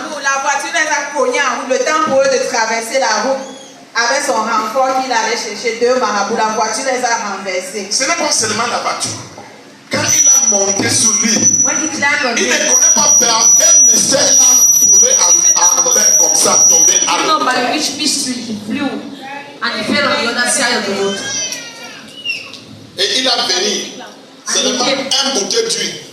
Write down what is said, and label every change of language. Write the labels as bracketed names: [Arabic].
[French] La voiture les a cognés en route. Le temps pour eux de traverser la route avec son renfort qu'il allait chercher 2 marabouts. La voiture les a renversés. Ce n'est pas seulement la voiture. Quand il a monté sur lui, il ne connaît pas par quel mystère il a roulé en l'air comme ça, tombé à l'eau. [English] By which mystery he flew and he fell on the other side of the road. [French] Et il a venu seulement un bouteille d'huile.